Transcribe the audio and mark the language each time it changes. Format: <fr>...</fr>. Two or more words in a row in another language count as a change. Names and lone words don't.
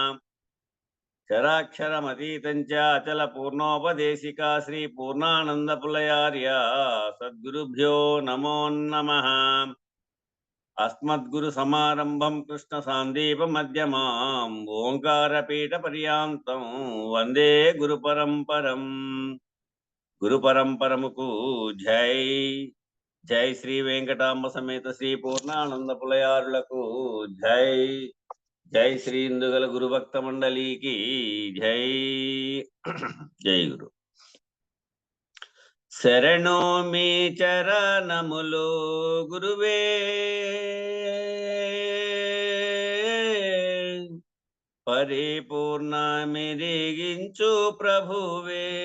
<sa>चराक्षरमतीतं च अचल पूर्णोपदेशिका श्री पूर्णानंद पुलयार्य सद्गुरुभ्यो नमो नमः। अस्मद्गुरु समारंभं कृष्ण सांदीप मध्यमाम् ओंकारपीठ पर्यांतं वंदे गुरुपरंपरम्।</sa> <te>గురుపరంపరముకు జయ। జై శ్రీ వెంకటాంబ సమేత శ్రీ పూర్ణానంద పులయారులకు జై. జై శ్రీ ఇందుగల గురుభక్త మండలికి జై. జై గురు. శరణు మీ చరణములు గురువే, పరిపూర్ణ మెరిగించు ప్రభువే.</te>